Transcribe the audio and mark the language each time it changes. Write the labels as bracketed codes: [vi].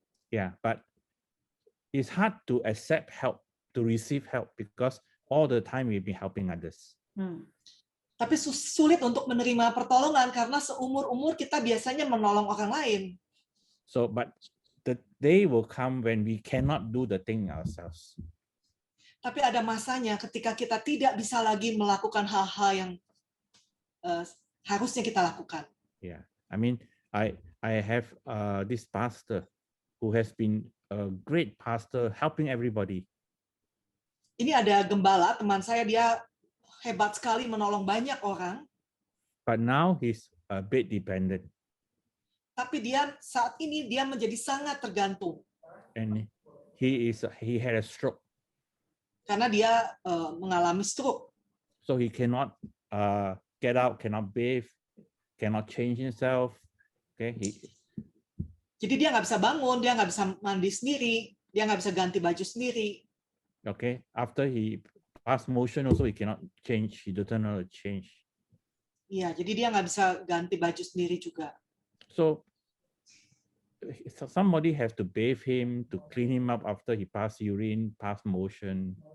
[en] Yeah, but it's hard to accept help, to receive help, because all the time we've been helping others. [id] Tapi sulit untuk menerima pertolongan karena seumur-umur kita biasanya menolong orang lain. [en] So, but the day will come when we cannot do the thing ourselves. [id] Tapi ada masanya ketika kita tidak bisa lagi melakukan hal-hal yang harusnya kita lakukan. [en] Yeah, I mean, I have this pastor who has been a great pastor helping everybody. [id] Ini ada gembala, teman saya, dia hebat sekali menolong banyak orang. [en] But now he's a bit dependent. [id] Tapi dia saat ini dia menjadi sangat tergantung. [en] And he had a stroke. [id] Karena dia mengalami stroke. [en] So he cannot get out, cannot bathe, cannot change himself. Okay, [id] jadi dia nggak bisa bangun, dia nggak bisa mandi sendiri, dia nggak bisa ganti baju sendiri. [en] Okay, after he pass motion also he cannot change, he doesn't know to change. [id] Iya, jadi dia nggak bisa ganti baju sendiri juga. [en] So somebody has to bathe him, to clean him up after he pass urine, pass motion.